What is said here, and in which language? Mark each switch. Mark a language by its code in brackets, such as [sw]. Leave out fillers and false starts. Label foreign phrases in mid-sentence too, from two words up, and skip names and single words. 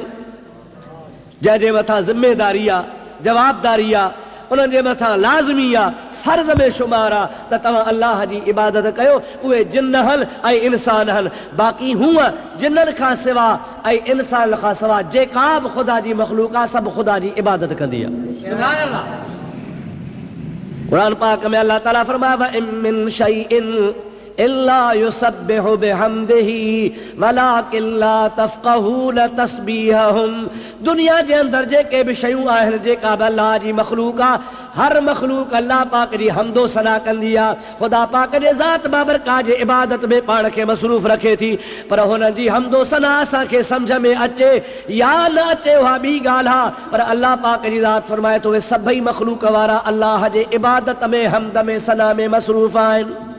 [sd] जंहिंजे मथां ज़िम्मेदारी आहे, जवाबदारी आहे, उन्हनि जे मथां लाज़मी आहे, फर्ज़ में शुमार आहे त तव्हां अल्लाह जी इबादत कयो। उहे जिन्न हल ऐं इंसान हल, बाक़ी हूअ जिन्ननि खां सिवा ऐं इंसान खां सिवा जेका बि ख़ुदा जी मख़लूक आहे, सभु ख़ुदा जी इबादत कंदी आहे। क़ुरान पाक में अल्लाह ताला फरमाया, [ar] و إن من شيء إلا يسبح بحمده ولكن لا تفقهون تسبيحهم. [sd] दुनिया जे अंदर जेके भी शयूं आहिनि जेका बि अल्लाह जी मखलूक आहे, हर मखलूक अल्लाह पाक जी हमदो सना कंदी आहे। ख़ुदा पाक जे ज़ात बाबरकात जे इबादत में पाण खे मसरूफ़ रखे थी, पर हुननि जी हमदो सना असांखे सम्झ में अचे या न अचे उहा ॿी ॻाल्हि आहे, पर अल्लाह पाक जी ज़ात फरमाए थो उहे सभई मखलूक वारा अल्लाह जे इबादत में हमद में सना में मसरूफ़ आहिनि।